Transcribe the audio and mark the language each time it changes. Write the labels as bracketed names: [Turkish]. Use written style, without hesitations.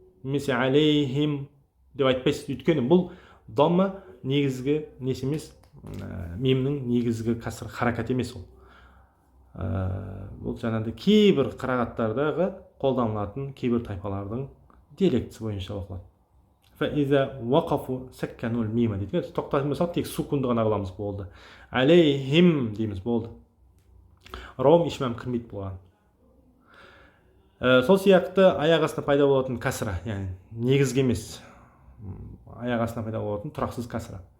[Kazakh] Немесе алейхим деп айтпайсыз. Өйткені бұл дамма негізгі несі емес, мимнің негізгі каср харакат емес ол. Бұл жаңағыдай кейбір қырағаттардағы қолданылатын кейбір тайпалардың диалектісі бойынша оқылады. [Arabic] فإذا وقفوا سكنوا الميم [Kazakh] дейді. Тоқтайтын болсақ тек сукунды ғана қыламыз, болды. Алейхим дейміз, болды. Раум ишмам кірмейді болған. Сол сияқты аяқ астына пайда болатын касра, яғни негізгі емес, аяқ астына пайда болатын тұрақсыз касра.